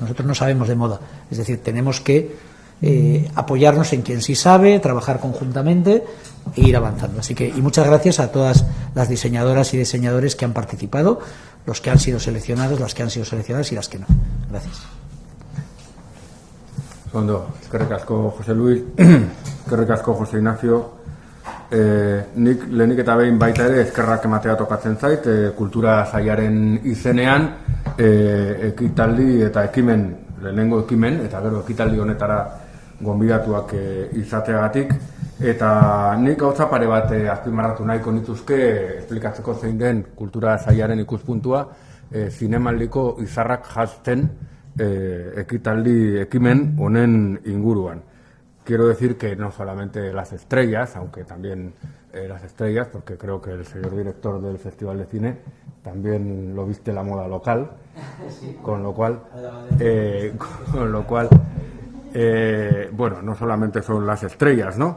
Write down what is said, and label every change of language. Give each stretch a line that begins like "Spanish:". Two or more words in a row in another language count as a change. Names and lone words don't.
Spanish: Nosotros no sabemos de moda, es decir, tenemos que apoyarnos en quien sí sabe, trabajar conjuntamente e ir avanzando. Así que, y muchas gracias a todas las diseñadoras y diseñadores que han participado, los que han sido seleccionados, las que han sido seleccionadas y las que no. Gracias.
Basque: Ondo, eskerrik asko Jose Luis, eskerrik asko Jose Ignacio. Nik lehenik eta behin baita ere eskerrak ematea tokatzen zait, kultura sailaren izenean ekitaldi eta ekimen, lehenengo ekimen eta gero ekitaldi honetara gonbidatuak izateagatik, eta nik gauza pare bat azpimarratu nahiko nituzke esplikatzeko zein den kultura sailaren ikuspuntua zinemaldiko izarrak jazten ekitaldi ekimen honen inguruan.
Spanish: Quiero decir que no solamente las estrellas, aunque también las estrellas, porque creo que el señor director del Festival de Cine también lo viste la moda local, con lo cual bueno, no solamente son las estrellas, ¿no?